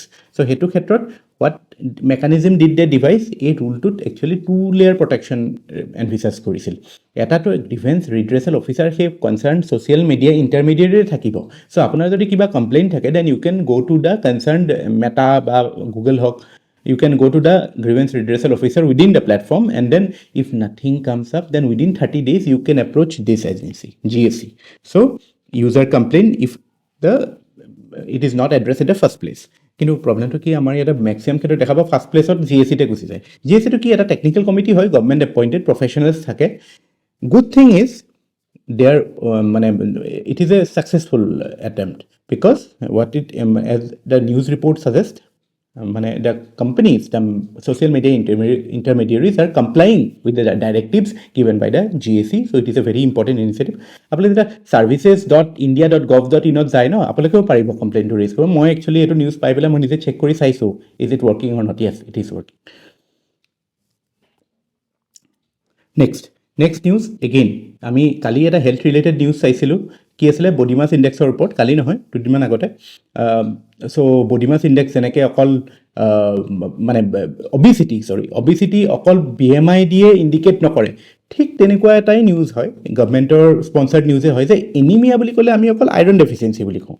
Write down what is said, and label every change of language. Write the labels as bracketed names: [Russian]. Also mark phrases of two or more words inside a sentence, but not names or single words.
[Assamese] চ' সেইটো ক্ষেত্ৰত [English] what mechanism did they devise, [Assamese] এই ৰুলটোত একচুৱেলি [English] 2 layer protection [Assamese] এনভিচাৰ্জ কৰিছিল। এটাতো [English] defence redressal officer [Assamese] সেই [English] concern social media [Assamese] ইণ্টাৰমিডিয়েটৰে থাকিব। চ' আপোনাৰ যদি কিবা কমপ্লেইন থাকে, [English] then you can go to the concern [Assamese] মেটা বা গুগল হওক, [English] you can go to the grievance redressal officer within the platform, and then if nothing comes up, then within 30 days you can approach this agency, GSC. So user complain if it is not addressed in the first place. [Assamese] কিন্তু প্ৰব্লেমটো কি, আমাৰ ইয়াতে মেক্সিমাম ক্ষেত্ৰত দেখা পাওঁ [English] first placeত [Assamese] GSCতে গুচি যায়। GSCটো কি এটা [English] technical committee [Assamese] হয়, [English] government appointed professionals [Assamese] থাকে। [English] good thing is there মানে it is a successful attempt, because what it as the news report suggest, মানে the companies, the social media intermediaries are complying with the directives given by the GSC. So it is a very important initiative. [Assamese] আপোনালোকে যেতিয়া services.india.gov.in যায় ন, আপোনালোকেও পাৰিব [English] complaintটো raise [Assamese] কৰিব। মই একচুৱেলি এইটো নিউজ পাই পেলাই মই নিজে চেক কৰি চাইছোঁ, [English] is it working or not. yes, it is working. next news again, [Assamese] আমি কালি এটা [English] health related news [Assamese] চাইছিলোঁ। কি আছিলে, [English] body mass indexৰ [Assamese] ওপৰত, কালি নহয় 2 দিনমান আগতে। চ' [English] body mass index [Assamese] যেনেকৈ অকল মানে অবিচিটি অকল BMI দিয়ে ইণ্ডিকেট নকৰে, ঠিক তেনেকুৱা এটাই নিউজ হয়, [English] governmentৰ sponsored newsে [Assamese] হয়, যে এনিমিয়া বুলি ক'লে আমি অকল [English] iron deficiency [Assamese] বুলি কওঁ।